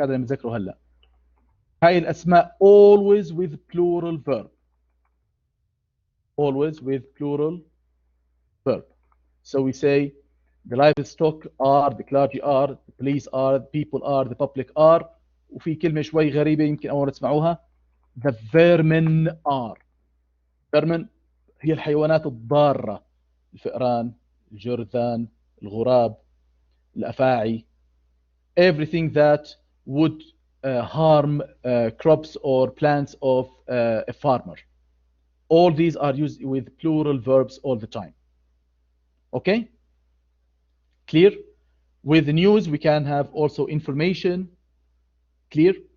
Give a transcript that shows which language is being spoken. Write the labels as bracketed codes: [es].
[ar] هذا اللي بنذكره هلا. هاي الأسماء [en] always with plural verb. Always with plural verb. So we say the livestock are, the clergy are, the police are, the people are, the public are. [ar] وفي كلمة شوي غريبة يمكن أول مرة تسمعوها. [en] The vermin are. [ar] vermin هي الحيوانات الضارة. الفئران، الجرذان، الغراب، الأفاعي. [en] Everything that would harm crops or plants of a farmer. All these are used with plural verbs all the time. Okay? Clear? With news, we can have also information. Clear?